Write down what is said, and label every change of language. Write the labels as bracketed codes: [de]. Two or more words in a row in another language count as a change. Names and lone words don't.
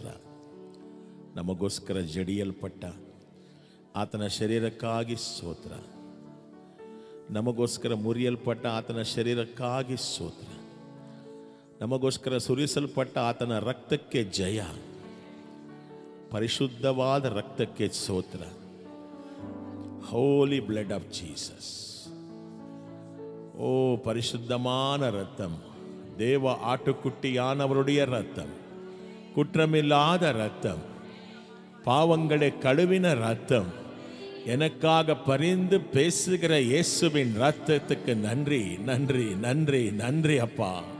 [kn] ನಮಗೋಸ್ಕರ ಜಡಿಯಲ್ಪಟ್ಟ ಆತನ ಶರೀರಕ್ಕಾಗಿ ಸ್ತೋತ್ರ. ನಮಗೋಸ್ಕರ ಮುರಿಯಲ್ಪಟ್ಟ ಆತನ ಶರೀರಕ್ಕಾಗಿ ಸ್ತೋತ್ರ. ನಮಗೋಸ್ಕರ ಸುರಿಸಲ್ಪಟ್ಟ ಆತನ ರಕ್ತಕ್ಕೆ ಜಯ, ಪರಿಶುದ್ಧವಾದ ರಕ್ತಕ್ಕೆ ಸ್ತೋತ್ರ. [en] Holy Blood of Jesus. [ta] ஓ பரிசுத்தமான ரத்தம், தேவ ஆட்டுக்குட்டியானவருடைய ரத்தம், குற்றமில்லாத ரத்தம், பாவங்களை கழுவின ரத்தம், எனக்காக பரிந்து பேசுகிற இயேசுவின் ரத்தத்துக்கு நன்றி, நன்றி, நன்றி, நன்றி அப்பா.